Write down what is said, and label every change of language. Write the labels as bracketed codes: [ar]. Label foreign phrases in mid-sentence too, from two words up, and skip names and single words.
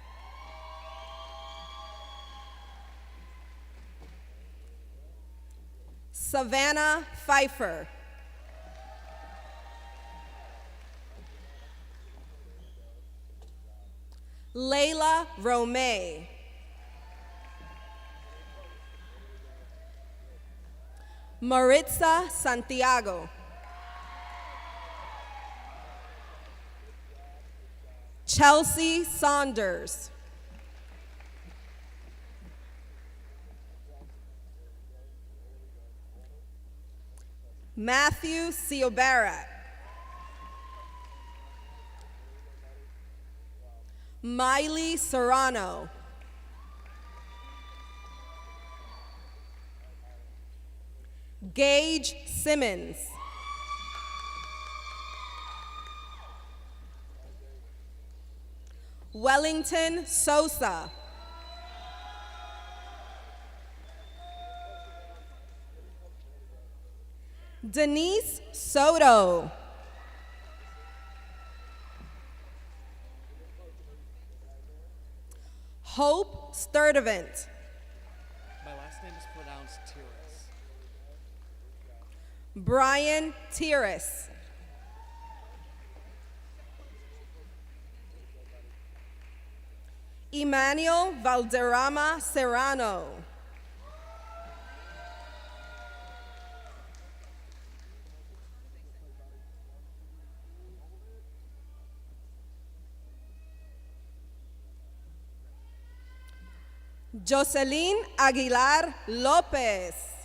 [en] Savannah Pfeiffer. Layla Romay. Maritza Santiago. Chelsea Saunders. Matthew Ciobara. Miley Serrano. Gage Simmons. Wellington Sosa. Denise Soto. Hope Sturdivant. My last name is pronounced Tiras. Brian Tiras. Emmanuel Valderrama Serrano. Jocelyn Aguilar Lopez.